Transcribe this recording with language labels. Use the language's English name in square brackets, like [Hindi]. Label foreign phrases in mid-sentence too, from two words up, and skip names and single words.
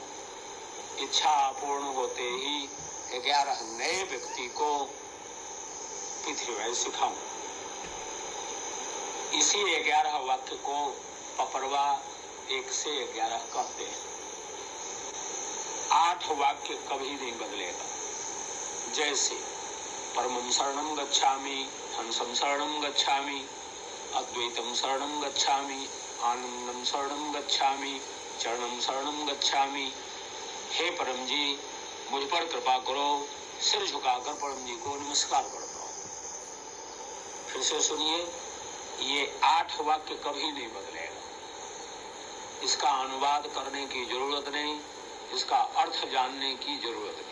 [Hindi] इच्छा पूर्ण होते ही 11 नए व्यक्ति को पृथ्वी सिखाऊं। इसी 11 वाक्य को पपरवा 1 से 11 कहते हैं। 8 वाक्य कभी नहीं बदलेगा। [Sanskrit] जैसे परमं शरणं गच्छामि, हंसं शरणं गच्छामि, अद्वैतं शरणं गच्छामि, आनंदं शरणं गच्छामि, चरणं शरणं गच्छामि। [Hindi] हे परम जी, मुझ पर कृपा करो। सिर झुकाकर परम जी को नमस्कार करता हूँ। फिर से सुनिए, ये 8 वाक्य कभी नहीं बदलेगा। इसका अनुवाद करने की जरूरत नहीं, इसका अर्थ जानने की जरूरत नहीं।